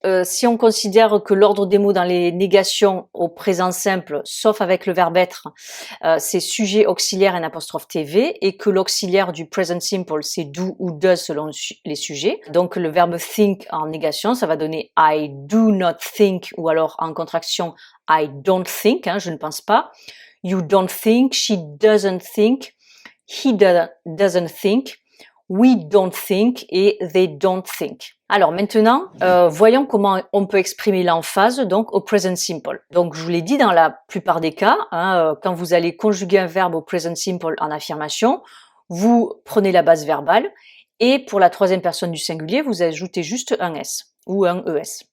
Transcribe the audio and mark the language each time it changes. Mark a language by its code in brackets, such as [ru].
[fr] Si on considère que l'ordre des mots dans les négations au présent simple, sauf avec le verbe être, c'est sujet, auxiliaire, N''TV, et que l'auxiliaire du present simple, c'est do ou does selon les sujets. Donc le verbe think en négation, ça va donner [en] I do not think, [fr] ou alors en contraction [en] I don't think, [fr] je ne pense pas. [en] You don't think, she doesn't think, he doesn't think, we don't think et they don't think. [fr] Alors maintenant, voyons comment on peut exprimer l'emphase donc au present simple. Donc je vous l'ai dit, dans la plupart des cas, quand vous allez conjuguer un verbe au present simple en affirmation, vous prenez la base verbale et pour la troisième personne du singulier, vous ajoutez juste un s ou un es.